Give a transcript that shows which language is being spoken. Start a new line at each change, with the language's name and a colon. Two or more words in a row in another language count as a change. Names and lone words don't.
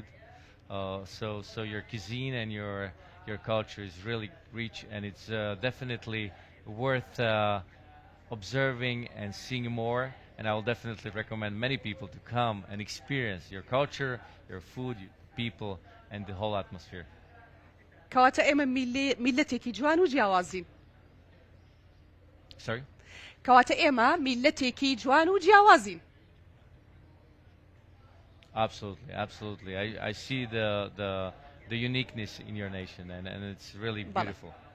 English: So your cuisine and your culture is really rich, and it's definitely worth observing and seeing more. And I will definitely recommend many people to come and experience your culture, your food, your people, and the whole atmosphere.
Central Kurdish: کەواتە ئێمە میلەتێکی جوان و جیاوازین.
English: Sorry?
Central Kurdish: کەواتە ئێمە میلەتێکی جوان و جیاوازین.
English: Absolutely, absolutely. I see the uniqueness in your nation, and it's really
Central Kurdish: بەڵێ.
English: beautiful.